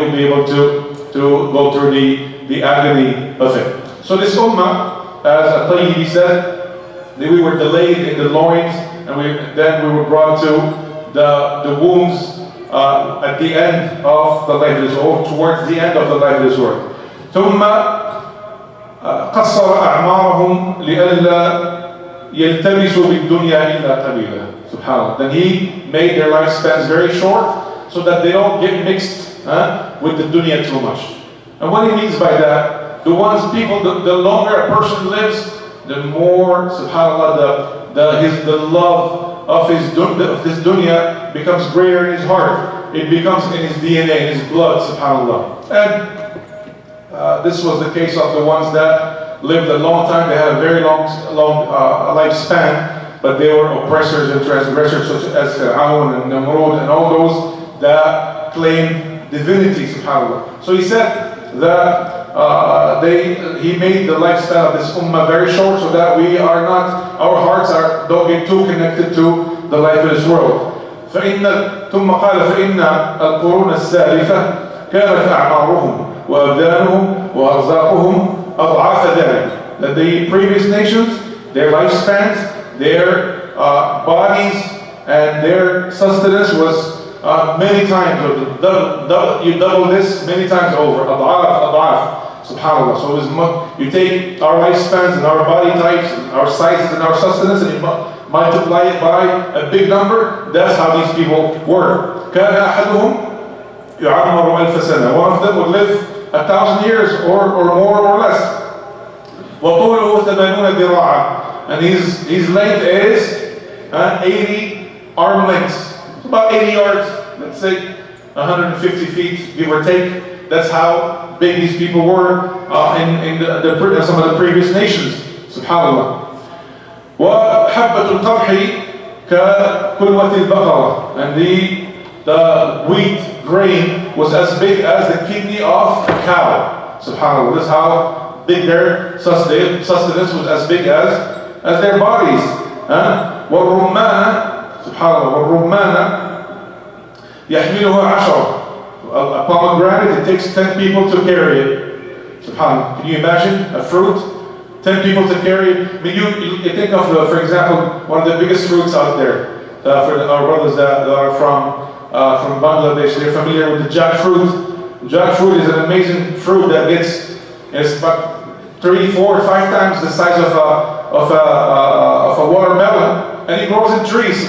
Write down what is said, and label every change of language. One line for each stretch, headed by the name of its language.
English: They will be able to go through the agony of it. So this ummah, as At-Tayyibi said, that we were delayed in the loins, and then we were brought to the wombs at the end of the life of this world, towards the end of the life of this world.
Arabic: ثم قصر أعمارهم لئلا يلتمسوا بالدنيا إلا قليلا. Subhanallah.
English: Then he made their lifespans very short, so that they don't get mixed with the dunya too much. And what he means by that, the longer a person lives, the more, subhanallah, the love of this dunya becomes greater in his heart. It becomes in his DNA, in his blood, subhanallah. And this was the case of the ones that lived a long time. They had a very long lifespan, but they were oppressors and transgressors, such as Fir'aun and Namrud and all those that claimed divinity, subhanallah. So he said that he made the lifestyle of this ummah very short, so that our hearts don't get too connected to the life of this world.
Arabic: ثم قال فإن القرون السالفة كانت أعمارهم وأبدانهم وأرزاقهم أضعاف ذلك.
English: That the previous nations, their lifespans, their bodies, and their sustenance was many times, you double this many times over. أضعاف, subhanallah. So you take our lifespans and our body types and our sizes and our sustenance, and you multiply it by a big number. That's how these people were.
Arabic: كان أحدهم يعمر 1000 سنة.
English: One of them would live 1,000 years or more or less.
Arabic: وطوله 80 ذراعا.
English: And his length is 80 arm lengths. About 80 yards, let's say 150 feet, give or take. That's how big these people were in some of the previous nations. Subhanallah.
Arabic: وحبة القمح كقلوة البقرة.
English: And the wheat grain was as big as the kidney of a cow. Subhanallah. This is how big their sustenance was, as big as their bodies.
Arabic: والرمان, subhanallah, والرمان يحملها 10.
English: A pomegranate, it takes 10 people to carry it. Subhanallah. Can you imagine a fruit? 10 people to carry it. I mean, you think of, for example, one of the biggest fruits out there for our brothers that are from Bangladesh. They're familiar with the jackfruit. Jackfruit is an amazing fruit that it's about 3, 4, 5 times the size of a watermelon, and it grows in trees.